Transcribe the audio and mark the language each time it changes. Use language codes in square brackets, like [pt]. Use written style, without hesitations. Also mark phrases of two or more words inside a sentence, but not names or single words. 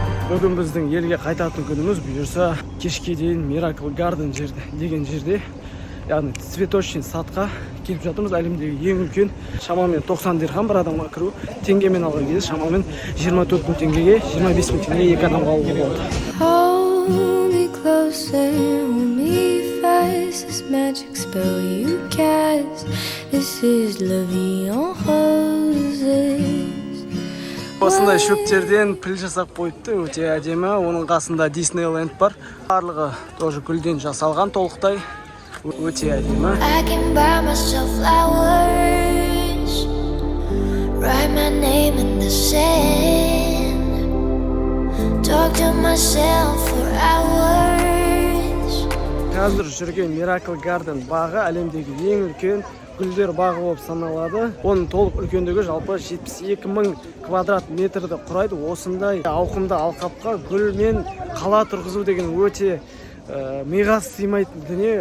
[kk] Бүгін біздің елге қайтатын күніміз, бұйырса кешке дейін Miracle Garden деген жерде, яғни [ru] цветочный садқа [kk] келіп жатырмыз. Әлемдегі ең үлкен, шамамен 90 дирхам бір адамға кіру, теңгемен алған кезде шамамен 24 мың теңгеге, 25 мың теңгеге екі адамға алуға болады. [en] Hold me closer, hold me fast, this magic spell you cast, this is [fr] la vie en roses. [kk] Осындай шөптерден піл жасап қойыпты, өте әдемі. Оның қасында Disneyland бар. Барлығы тоже гүлден жасалған толықтай. Өте әдемі. [en] I can buy myself flowers, write my name in the sand, talk to myself for hours. [kk] Қазір жүрген Miracle Garden бағы әлемдегі ең үлкен гүлдер бағы болып саналады. Оның толық үлкендігі жалпы 72 мың квадрат метрді құрайды. Осындай ауқымды алқапқа гүл мен қала тұрғызу деген өте миға сыймайтын дүние.